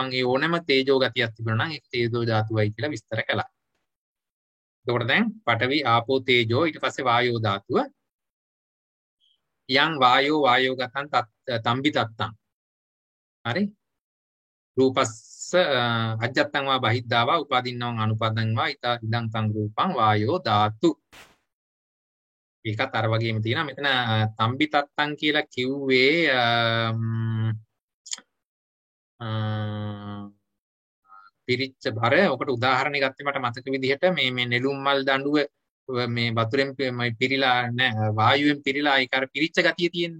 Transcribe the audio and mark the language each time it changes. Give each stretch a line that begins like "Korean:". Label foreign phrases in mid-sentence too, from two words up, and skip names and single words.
Sinhala: ඒ ඕනෑම තේජෝ ගතියක් තිබුණා නම් ඒක තේජෝ ධාතුවයි කියලා විස්තර කළා. එතකොට දැන්
Pali: පඨවි ආපෝ තේජෝ
Sinhala: ඊට පස්සේ වායෝ ධාතුව.
Pali: යං වායෝ ගතං තම්බි තත්තං. හරි? රූපස්ස අජ්ජත්තං වා බහිද්ධා වා උපාදින්නම් අනුපාදං වා ඉදං තං රූපං වායෝ ධාතු.
Sinhala: ඒකත් අර වගේම තියෙනවා. මෙතන
Pali: තම්බි තත්තං
Sinhala: කියලා කිව්වේ පිරිච්ච බර. ඔකට උදාහරණයක් ගත්තේ මට මතක විදිහට මේ නෙළුම් මල් දඬුව මේ වතුරෙන් පිරීලා නෑ වායුවෙන් පිරීලා ඒක අර පිරිච්ච ගතිය තියෙන්නේ.